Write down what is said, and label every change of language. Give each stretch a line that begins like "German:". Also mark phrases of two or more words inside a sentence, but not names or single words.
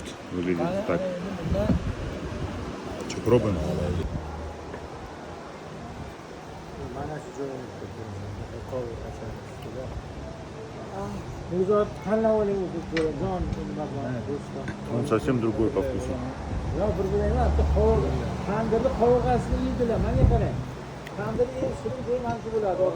Russian: Выглядит так. Что, пробуем?
Uzbek: Mana shu joyimizda qovurg'acha ustida. O'zot tanlab oling o'zi jon nima bor go'shtda.
Russian: Он совсем другой по вкусу.
Uzbek: Yo, bir-biriga emas, tandirni qovurg'asini yeydilar. Menga qarang. Tandirni eng shirin joyi mana shu bo'ladi, ota.